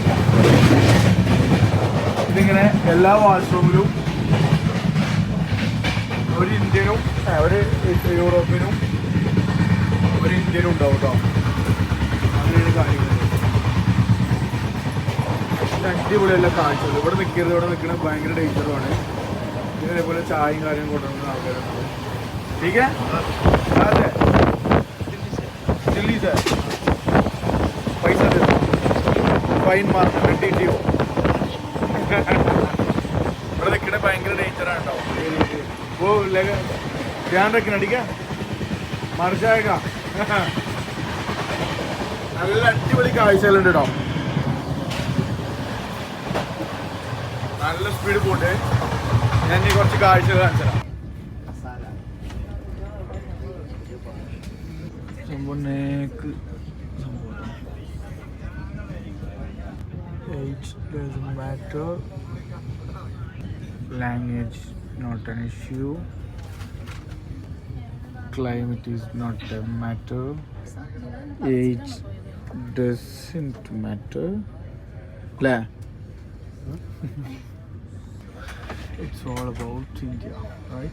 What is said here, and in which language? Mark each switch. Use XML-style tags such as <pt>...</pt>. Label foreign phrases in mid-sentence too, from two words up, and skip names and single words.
<ml>ഇതിങ്ങനെ എല്ലാ വാഷ്റൂമിലും ഒരു ഇന്ത്യനും ഒരു യൂറോപ്പിനും ഒരു ഇന്ത്യനും ഉണ്ടാവും കേട്ടോ. അങ്ങനെയാണ് കാര്യങ്ങൾ. അടിപൊളിയല്ല കാഴ്ചകൾ. ഇവിടെ നിൽക്കരുത്. ഇവിടെ നിൽക്കുന്നത് ഭയങ്കര ഡേഞ്ചറുമാണ്. ഇതേപോലെ ചായയും കാര്യം കൊണ്ടുവരുന്ന ആൾക്കാരുണ്ടാവും.</ml> <hi>ठीक है, अरे दिल्ली से पैसा दे दो, फाइन मारना DTO.</hi> <ml>ഇവിടെ നിൽക്കണ ഭയങ്കര ഡേഞ്ചറാണ് കേട്ടോ.</ml> <hi>वो लेगा ध्यान रखना, ठीक है, मर जाएगा.</hi> <ml>നല്ല അടിപൊളി കാഴ്ചകളുണ്ട് കേട്ടോ. നല്ല സ്പീഡ് പോട്ടെ. ഞാൻ ഇനി കുറച്ച് കാഴ്ചകൾ കാണിച്ചു തരാം.</ml> <en>Age doesn't matter, language not an issue, climate is not a matter, age doesn't matter. It's all about India, right?</en>